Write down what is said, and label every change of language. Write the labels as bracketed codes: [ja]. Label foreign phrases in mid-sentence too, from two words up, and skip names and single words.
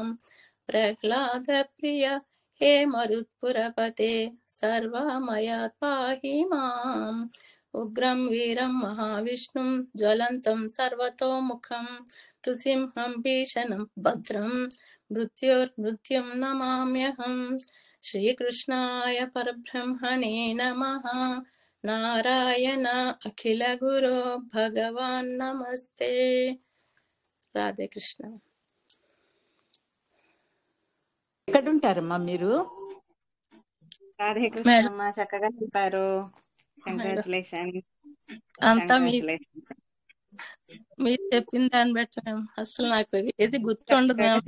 [sa] प्रह्लाद प्रिय हे मरुत्पुरपते सर्वमयात् पाहि माम् उग्रं वीरं महाविष्णुं ज्वलन्तं सर्वतोमुखं नृसिंहं भीषणं भद्रं मृत्युर्मृत्युं नमाम्यहम् श्रीकृष्णाय परब्रह्मणे नमः नारायण अखिल गुरो भगवान् नमस्ते राधे कृष्ण [te] ఎక్కడుంటారమ్మా మీరు? రాధే కృష్ణమ్మ, చక్కగా చెప్పారు. కంగ్రాచులేషన్. అంతా మీరు చెప్పిన దాన్ని బట్టి అసలు నాకు ఏది గుర్తుండదు.